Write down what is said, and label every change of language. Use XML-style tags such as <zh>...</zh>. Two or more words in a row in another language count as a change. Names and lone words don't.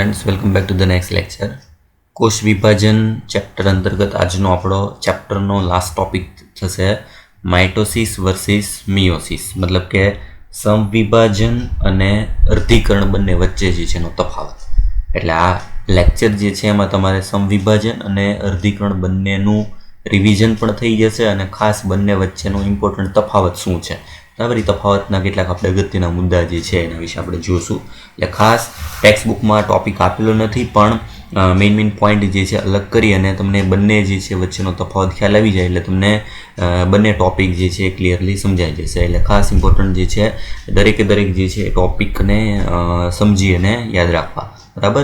<en>Friends, welcome back to the next lecture.</en> <gu>કોષ વિભાજન ચૅપ્ટર અંતર્ગત આજનો આપણો ચૅપ્ટરનો</gu> <en>last topic</en> <gu>થશે</gu> <en>mitosis versus meiosis,</en> <gu>મતલબ કે સમવિભાજન અને અર્ધીકરણ બંને વચ્ચે જે છેનો તફાવત। એટલે આ લેક્ચર જે છે એમાં તમારે સમવિભાજન અને અર્ધીકરણ બંનેનું રિવિઝન પણ થઈ જશે અને ખાસ બંને વચ્ચેનો ઇમ્પોર્ટન્ટ તફાવત શું છે, બરાબર। तफावतना કેટલાક આપણે અગત્યના મુદ્દા જે છે એના વિશે આપણે જોશું। એટલે ખાસ ટેક્સ્ટ બુકમાં ટોપિક આપેલો નથી, પણ</gu> <en>main point</en> <gu>જે છે અલગ કરી અને તમને બંને જે છે વચ્ચેનો તફાવત ખ્યાલ આવી જાય એટલે તમને બંને ટોપિક જે છે ક્લિયરલી સમજાઈ જશે। એટલે ખાસ ઇમ્પોર્ટન્ટ જે છે દરેકે દરેક જે છે ટોપિકને સમજી અને યાદ રાખવા, બરાબર।</gu>